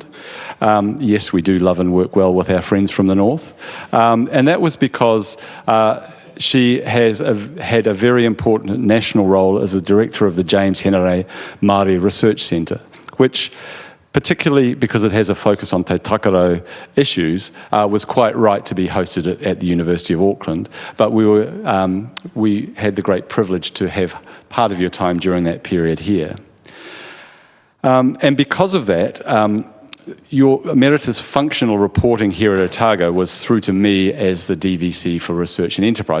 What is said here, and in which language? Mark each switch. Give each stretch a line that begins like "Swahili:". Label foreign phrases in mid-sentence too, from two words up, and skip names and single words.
English: Yes, we do love and work well with our friends from the north. And that was because she has had a very important national role as the director of the James Henare Māori Research Centre, which particularly because it has a focus on
Māori: te takaro
English: issues, was quite right to be hosted at the University of Auckland. But we had the great privilege to have part of your time during that period here. And because of that, your Merata's functional reporting here at Otago was through to me as the DVC for Research and Enterprise.